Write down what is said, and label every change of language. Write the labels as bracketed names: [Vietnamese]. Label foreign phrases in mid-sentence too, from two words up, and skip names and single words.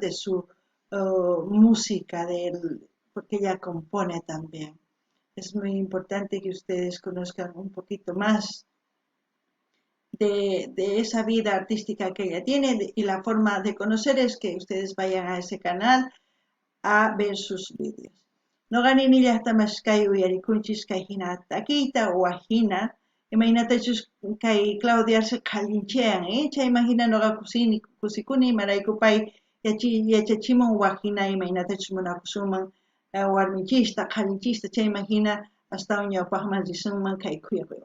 [Spanish] De su música, porque ella compone también. Es muy importante que ustedes conozcan un poquito más de esa vida artística que ella tiene, y la forma de conocer es que ustedes vayan a ese canal a ver sus vídeos. [Quechua] Noqanini llaqtamas kay uyarikunchis kay hina takiyta o hina, imaynatachus kay Claudia Arce qhallinchayan, chayman hina noqa kusikuni imarayku pay yachachimun waq hina imaynatachus munakusunman warmichista qhallinchista, chayman hina astawan ñawpaqman risunman kay kuyakuywan.